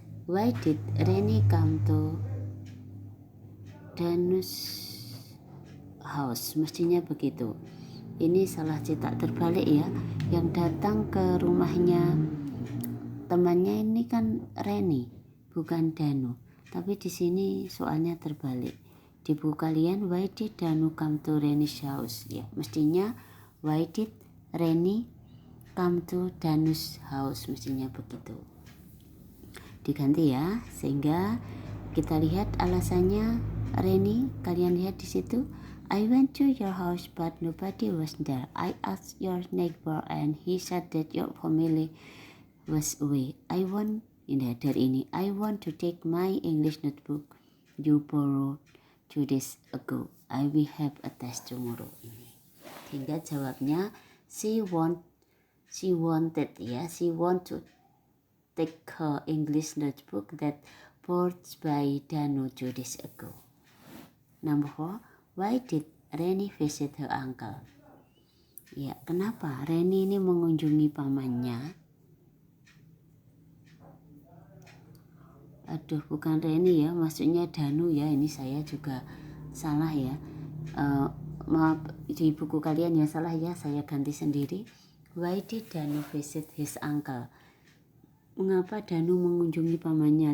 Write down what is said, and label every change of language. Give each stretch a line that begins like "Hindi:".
English: Why did Reni come to Danu's house?
Indonesian: Mestinya begitu. Ini salah cetak terbalik ya. Yang datang ke rumahnya temannya ini kan Reni, bukan Danu. Tapi di sini soalnya terbalik. Di buku kalian,
English: why did Danu come to Reni's house?
Indonesian: Ya, mestinya
English: why did Reni come to Danu's house?
Indonesian: Mestinya begitu. Diganti ya, sehingga kita lihat alasannya Reni. Kalian lihat di situ.
English: I went to your house but nobody was there. I asked your neighbor and he said that your family was away. I want to take my English notebook you borrowed 2 days ago. I will have a test tomorrow.
Indonesian: Ini. Hingga jawabnya
English: she wanted ya. She want to take her English notebook that bought by Danu 2 days ago. Number 4. Why did Reni visit her uncle?
Indonesian: Ya, kenapa Reni ini mengunjungi pamannya? Bukan Reni ya, maksudnya Danu ya. Ini saya juga salah ya. Maaf, di buku kalian ya salah ya, saya ganti sendiri.
English: Why did Danu visit his uncle?
Indonesian: Mengapa Danu mengunjungi pamannya?